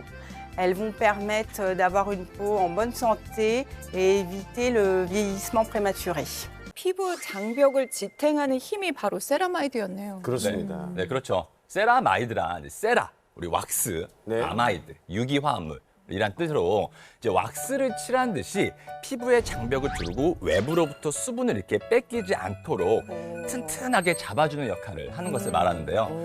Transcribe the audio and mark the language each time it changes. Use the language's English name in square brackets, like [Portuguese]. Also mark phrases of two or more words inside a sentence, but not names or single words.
[French] Elles vont permettre d'avoir une peau en bonne santé et éviter le vieillissement prématuré. [Korean] 피부 장벽을 지탱하는 힘이 바로 세라마이드였네요. 그렇습니다. 네, 그렇죠. 세라마이드란 이제 세라, 우리 왁스, 네. 아마이드, 유기화합물 이란 뜻으로 이제 왁스를 칠한 듯이 피부의 장벽을 두르고 외부로부터 수분을 이렇게 뺏기지 않도록 튼튼하게 잡아주는 역할을 하는 것을 말하는데요.